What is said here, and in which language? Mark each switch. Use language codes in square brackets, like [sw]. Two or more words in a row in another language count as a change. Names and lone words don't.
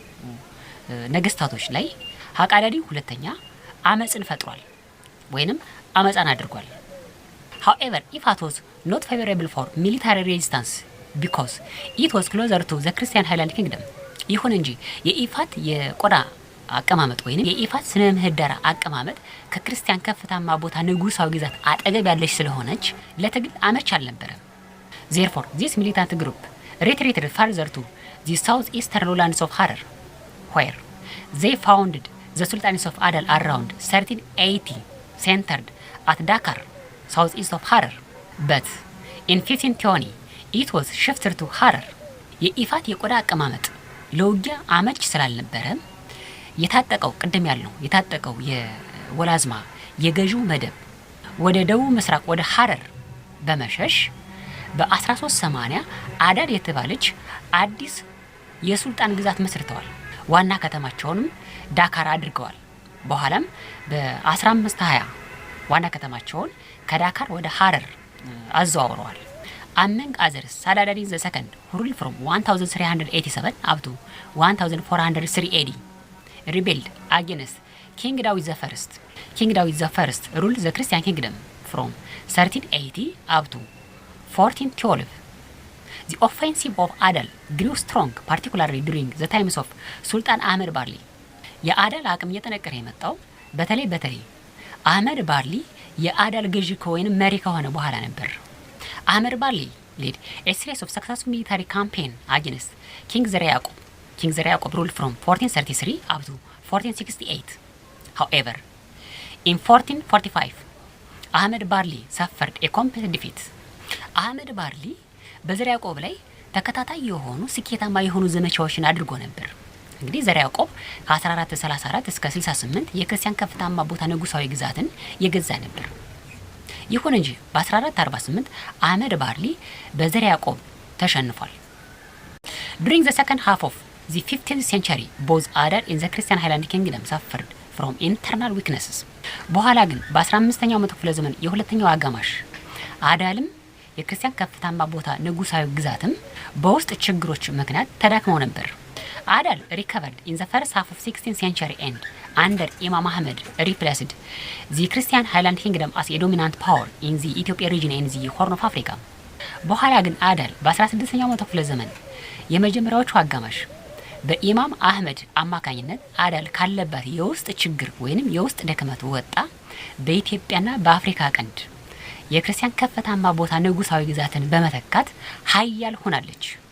[am] ነገስታቶች ላይ ሀቃዳዲ ሁለተኛ አመጽን ፈጥሯል ወይንም አመጻን አድርጓል። [en] However, Ifat was not favorable for military resistance because it was closer to the Christian Highland Kingdom. [am] ይሁን እንጂ የኢፋት የቆዳ አቀማመጥ ወይንም የኢፋት ስነ ምህዳር አቀማመጥ ከክርስቲያን ከፍታማ ቦታ ንጉሳዊ ግዛት አጠገብ ያለች ስለሆነች ለትግል አመች አልነበረም። [en] Therefore, this militant group retreated further to the southeastern lowlands of Harar, where they founded the Sultanates of Adal around 1380, centered at Dakar, southeast of Harar. But in 1520, it was shifted to Harar. [am] የኢፋት የቆዳ አቀማመጥ ለውጊያ አመች ስላልነበረ የታጠቀው ቅድም ያለው የታጠቀው የወላዝማ የገዢው መደብ ወደ ደቡብ ምስራቅ ወደ ሐረር በመሸሽ በ1380 አዳል የተባለች አዲስ የሱልጣን ግዛት መስርተዋል። ዋና ከተማቸውንም ዳካር አድርገዋል። በኋላም በ1520 ዋና ከተማቸውን ከዳካር ወደ ሐረር አዘዋውረዋል። [en] Among others, Saad Adin II, who ruled from 1387 up to 1403 AD, rebelled against King Dawit I. King Dawit I ruled the Christian kingdom from 1380 up to 1412. The offensive of Adal grew strong, particularly during the times of Sultan Ahmed Barli. [am] የአዳል አቅም እየጠነከረ የመጣው በተለይ አህመድ ባርሊ የአዳል ገዢ ከወይን መሪ ከሆነ በኋላ ነበር። አህመድ ባርሊ [en] led a series of successful military campaign against King Zara Yaqub. King Zara Yaqub ruled from 1433 up to 1468. However, in 1445, Ahmed Barli suffered a complete defeat. [am] አህመድ ባርሊ በዘራ ያዕቆብ ላይ ተከታታይ የሆኑ ስኬታማ የሆኑ ዘመቻዎችን አድርጎ ነበር። እንግዲህ ዘራ ያዕቆብ ከ1434 እስከ 68 የክርስቲያን ከፍታማ ቦታ ንጉሳዊ ግዛትን የገዛ ነበር። ይሁን እንጂ በ1448 አህመድ ባርሊ በዘራ ያዕቆብ ተሸንፏል። [en] During the second half of the 15th century, both Adal and the Christian Highland Kingdom suffered from internal weaknesses. [am] በኋላ ግን በ15ኛው መቶ ክፍለ ዘመን የሁለተኛው አጋማሽ አዳልም የክርስቲያን ከፍታማ ቦታ ንጉሳዊ ግዛትም በውስጥ ችግሮች ምክንያት ተዳክመው ነበር። [en] Adal recovered in the first half of 16th century and under Imam Ahmed replaced the Christian Highland Kingdom as a dominant power in the Ethiopia region and the Horn of Africa. [am] በኋላ ግን አዳል በ16ኛው መቶ ክፍለ ዘመን የመጀመሪያዎቹ አጋማሽ በኢማም አህመድ አማካኝነት አዳል ካለባት የውስጥ ችግር ወይንም የውስጥ ድክመት ወጣ በኢትዮጵያና በአፍሪካ ቀንድ የክርስቲያን ከፍታማ ቦታ ንጉሳዊ ግዛትን በመተካት ኃያል ሆናለች።